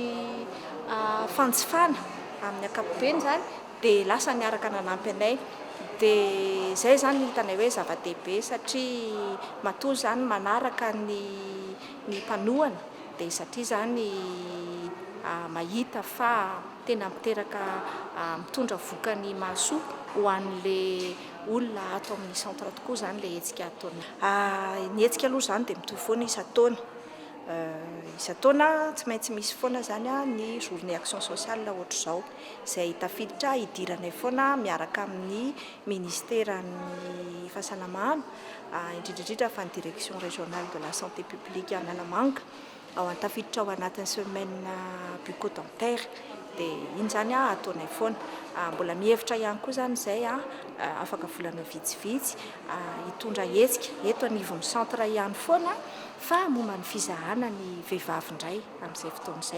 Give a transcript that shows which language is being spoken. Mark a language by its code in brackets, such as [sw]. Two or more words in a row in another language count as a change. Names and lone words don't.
[mg] fanjifana amin'ny ankapobeny zany dia lasa niaraka nanampy anay dia zay zany hitanay hoe zava-dehibe satria matoa zany manaraka ny mpanohana dia satria zany mahita fa tena miteraka mitondra vokany mahasoa ho an'le olona ato amin'ny centre tokoa zany le hetsika ataona. Ny hetsika aloha zany dia mitovy foana isa-taona tsy maintsy misy foana zany ny [fr] journée action sociale [mg] ohatr'izao izay tafiditra hidiranay foana miaraka amin'ny ministèren'ny fahasalamana indrindrindrindra fa ny [fr] direction régionale de la santé publique [mg] Analamanga ao tafiditra ao anatin'ny [fr] semaine bucco-dentaire [mg] dia iny zany ataonay foana mbola mihevitra ihany koa zany izay afaka volana vitsivitsy hitondra hetsika eto anivon'ny centre ihany foana fa momba ny fizahana ny vehivavy indray amin'izay fotoan'izay.